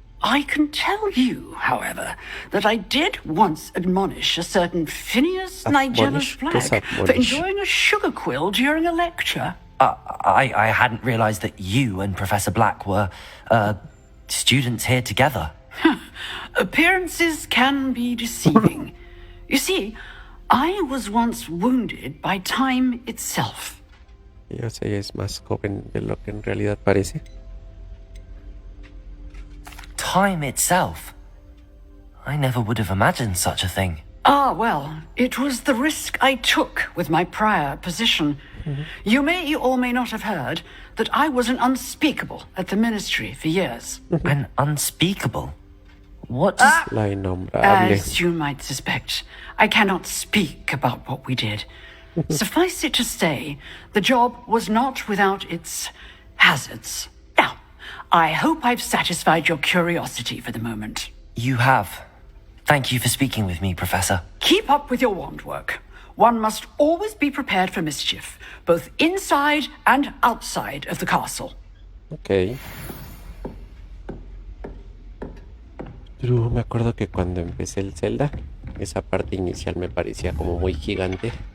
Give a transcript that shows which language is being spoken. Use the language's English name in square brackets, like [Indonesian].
[English] I can tell you, however, that I did once admonish a certain Phineas Nigella's flag for enjoying a sugar quill during a lecture. I hadn't realized that you and Professor Black were, students here together. Appearances can be deceiving. You see, I was once wounded by time itself. [Spanish] Yo sé, es más joven de lo que en realidad parece. [English] Time itself? I never would have imagined such a thing. Ah, well, it was the risk I took with my prior position. Mm-hmm. You may or may not have heard that I was an unspeakable at the ministry for years. An unspeakable? What does... [Spanish] La innombrable. [English] As you might suspect, I cannot speak about what we did. Suffice it to say, the job was not without its hazards. Now, I hope I've satisfied your curiosity for the moment. You have. Thank you for speaking with me, Professor. Keep up with your wand work. One must always be prepared for mischief, both inside and outside of the castle. Ok. [Spanish] Pero me acuerdo que cuando empecé el Zelda, esa parte inicial me parecía como muy gigante.